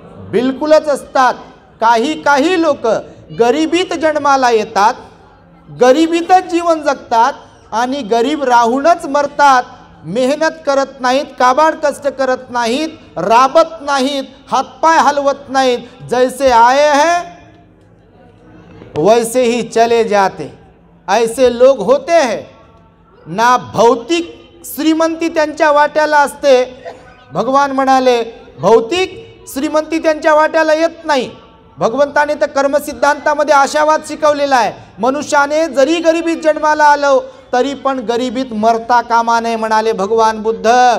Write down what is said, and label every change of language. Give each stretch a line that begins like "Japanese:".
Marathi: बिलकुलच असतात. काही लोक गरिबीत जन्माला येतात, गरिबीतच जीवन जगतात आणि गरीब राहूनच मरतात. मेहनत करत नाहीत, काबाड कष्ट करत नाहीत, राबत नाहीत, हातपाय हलवत नाहीत.
Hindi: जैसे आए हैं वैसे ही चले जाते, ऐसे लोग होते हैं.
Marathi: ना भौतिक श्रीमंती त्यांच्या वाट्याला असते. भगवान म्हणाले भौतिक श्रीमंती त्यांच्या वाट्याला येत नाही. भगवंताने तर कर्मसिद्धांतामध्ये आशावाद शिकवलेला आहे. मनुष्याने जरी गरिबीत जन्माला आलो तरी पण गरिबीत मरता कामा नये म्हणाले भगवान बुद्ध.